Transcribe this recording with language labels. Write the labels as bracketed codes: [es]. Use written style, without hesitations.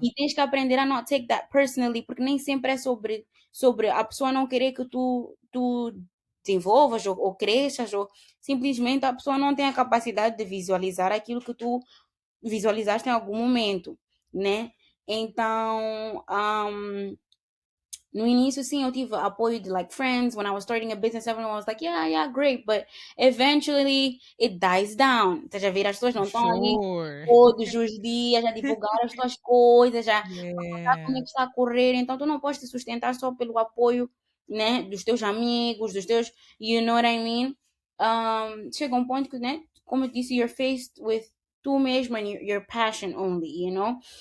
[pt] E tens que aprender a [en] not take that personally, [pt] porque nem sempre é sobre a pessoa não querer que tu desenvolvas ou cresças, ou simplesmente a pessoa não tem a capacidade de visualizar aquilo que tu visualizaste em algum momento, né? Então, no início, sim, eu tive apoio de [en] like friends. When I was starting a business, everyone was like, yeah, yeah, great. But eventually it dies down. [pt] Estás a ver? As pessoas [en] For [pt] não estão ali [en] sure. [pt] todos os dias a divulgar as tuas coisas, a contar como é [en] Yeah. [pt] que está a correr. Então tu não podes te sustentar só pelo apoio, né, dos teus amigos, dos teus, [en] you know what I mean? [pt] Chega um ponto que, né, como eu disse, [en] you're faced with [pt] tu mesmo [en] and your passion only, you know?